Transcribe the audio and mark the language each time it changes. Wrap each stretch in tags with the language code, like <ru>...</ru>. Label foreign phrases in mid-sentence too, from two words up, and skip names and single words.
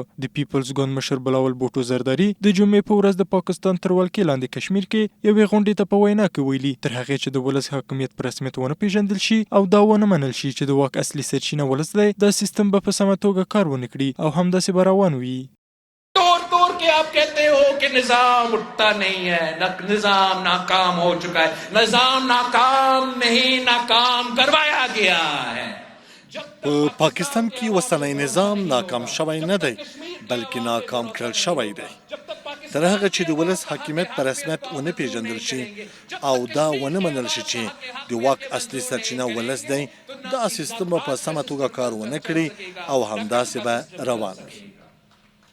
<ps>د پیپلز ګوند مشر بلاول بوټو زرداري د جمعې په ورځ د پاکستان تر ولکې لاندې کشمیر کې یوې غونډې ته په وینا کې ویلي تر هغې چې د ولس حاکمیت په رسمیت ونه پیژندل شي او دا ونه منل شي چې د واک اصلي سرچینه ولس دی، دا سیستم به په سمه توګه کار ونه کړي او همداسې به روان وي.</ps> <ur>دور کے آپ کہتے ہو کہ نظام اٹھتا نہیں ہے، نظام ناکام ہو چکا ہے، نظام ناکام نہیں، ناکام کروایا گیا ہے.</ur> <ps>په پاکستان کې اوسنی نظام ناکام شوی نه دی بلکې ناکام کړل شوی دی. تر هغه چې د ولس حاکمیت په رسمیت ونه پیژندل شي او دا ونه منل شي چې د واک اصلي سرچینه ولس دی، دا سیستم به په سمه توګه کار ونه کړي او همداسې به روان وي.</ps>